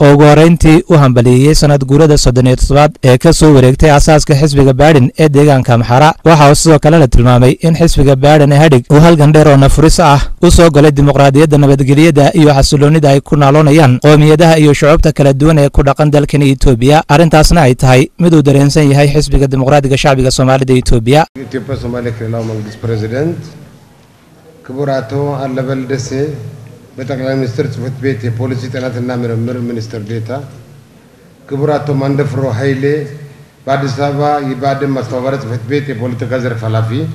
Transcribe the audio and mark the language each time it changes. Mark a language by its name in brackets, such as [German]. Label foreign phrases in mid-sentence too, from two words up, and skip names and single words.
[Somali] oo wareentay u hambaliyay sanad guurida 37 ee ka soo wareegtay asaaska xisbiga Baadhin ee deegaanka Amhara waxa uu sidoo kale la tilmaamay in xisbiga Baadhin ee hadhig uu halgan dheer oo nafuris ah u soo galay dimuqraadiyadda nabadgelyada iyo xasiloonida ay ku naaloonayaan qoomiyadaha iyo shucuubta kala duwan ee ku dhaqan dalkan Itoobiya arintaasna ay tahay mid uu dareensan yahay xisbiga dimuqraadiga shacbiga Soomaalida Itoobiya [Amharic] ኢትዮጵያ ሶማሌ ክልላዊ መንግስት ፕሬዝዳንት ክቡር አቶ አለበል ደሴ በጠቅላይ ሚኒስትር ጽሕፈት ቤት የፖሊሲ ጥናትና ምርምር ሚኒስትር ዴኤታ ክቡር አቶ ማንደፍሮ ኃይሌ በአዲስ አበባ የባድን ማስተባበሪያ ጽሕፈት ቤት የፖለቲካ ዘርፍ ኃላፊ